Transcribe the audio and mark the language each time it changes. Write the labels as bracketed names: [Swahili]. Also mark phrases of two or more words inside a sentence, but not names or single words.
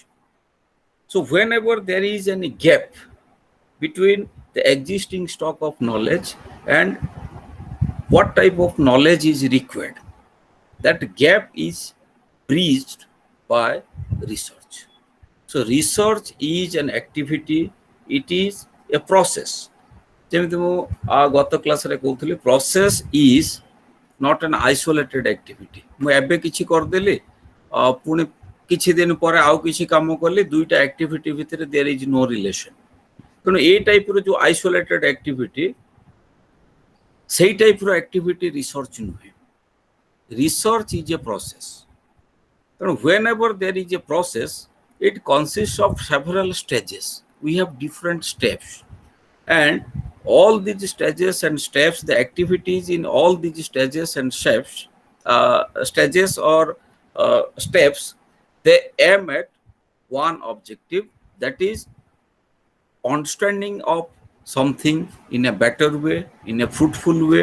[English] So whenever there is any gap between the existing stock of knowledge and what type of knowledge is required, that gap is bridged by research. So research is an activity, it is a process. [Odia] ଯେମିତି ମୁଁ ଗତ କ୍ଲାସରେ କହୁଥିଲି, [English] process is not an isolated activity. [Odia] ମୁଁ ଏବେ କିଛି କରିଦେଲି ପୁଣି କିଛି ଦିନ ପରେ ଆଉ କିଛି କାମ କଲି, ଦୁଇଟା activity ଭିତରେ [English] there is no relation. [Odia] ତେଣୁ ଏଇ ଟାଇପର ଯୋଉ [English] isolated activity, [Odia] ସେଇ ଟାଇପର [English] activity research [Odia] ନୁହେଁ. [English] research is a process. ତେଣୁ whenever there is a process, it consist of several stages. वी have different steps, and all these stages and steps, the activities in all these stages and steps, stages or steps, they aim at one objective, that is understanding of something in a better way, in a fruitful way.